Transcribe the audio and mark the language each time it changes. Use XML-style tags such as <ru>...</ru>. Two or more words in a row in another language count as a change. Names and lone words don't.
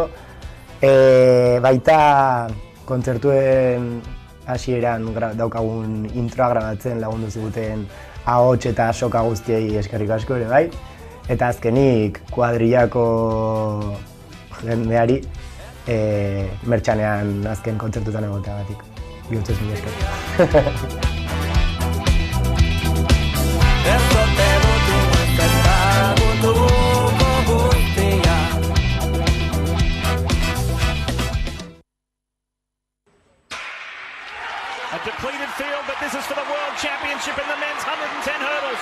<eu>Baita kontzertuen hasieran daukagun introa grabatzen lagundu ziguten ahots eta soka guztiei eskerrik asko ere bai. Eta azkenik kuadrillako jendeari mertxanean azken kontzertutan egoteagatik. Bihurtzez mila esker.</eu> <en>A depleted field, but this is for the World Championship in the men's 110 hurdles.</en>